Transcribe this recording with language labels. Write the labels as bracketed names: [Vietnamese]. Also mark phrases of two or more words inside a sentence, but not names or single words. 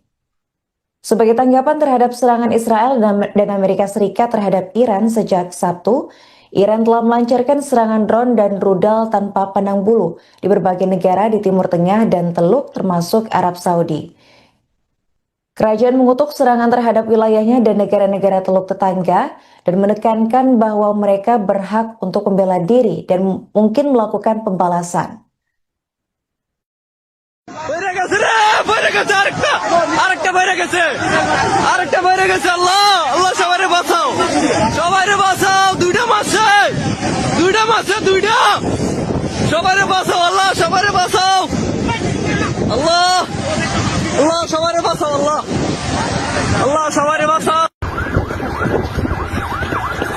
[Indonesian] Sebagai tanggapan terhadap serangan Israel dan Amerika Serikat terhadap Iran sejak Sabtu, Iran telah melancarkan serangan drone dan rudal tanpa pandang bulu di berbagai negara di Timur Tengah dan Teluk termasuk Arab Saudi. Kerajaan mengutuk serangan terhadap wilayahnya dan negara-negara Teluk tetangga dan menekankan bahwa mereka berhak untuk membela diri dan mungkin melakukan pembalasan. [Bangla] আল্লাহ সবারে বাঁচাও, সবারে বাঁচাও, দুইটা সবারে বাঁচাও, আল্লাহ সবারে বাঁচাও, আল্লাহ সবারে বাঁচাও, আল্লাহ সবারে বাঁচাও।